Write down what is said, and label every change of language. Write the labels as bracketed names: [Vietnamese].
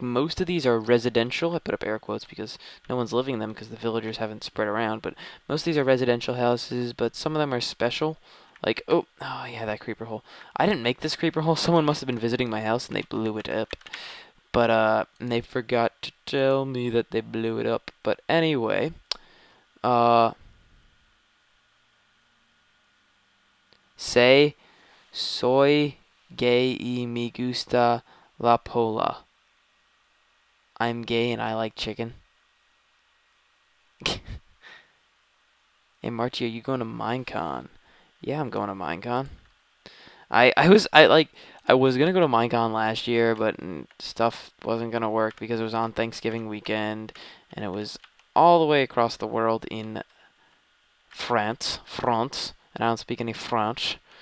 [English] Most of these are residential. I put up air quotes because no one's living in them because the villagers haven't spread around. But most of these are residential houses, but some of them are special. Like, oh yeah, that creeper hole. I didn't make this creeper hole. Someone must have been visiting my house and they blew it up. But and they forgot to tell me that they blew it up. But anyway, uh, say [Spanish] soy gay y me gusta la pola. [English] I'm gay and I like chicken. Hey Marchi, are you going to Minecon? Yeah, I'm going to Minecon. I was gonna go to Minecon last year, but stuff wasn't gonna work because it was on Thanksgiving weekend and it was all the way across the world in France, and I don't speak any French.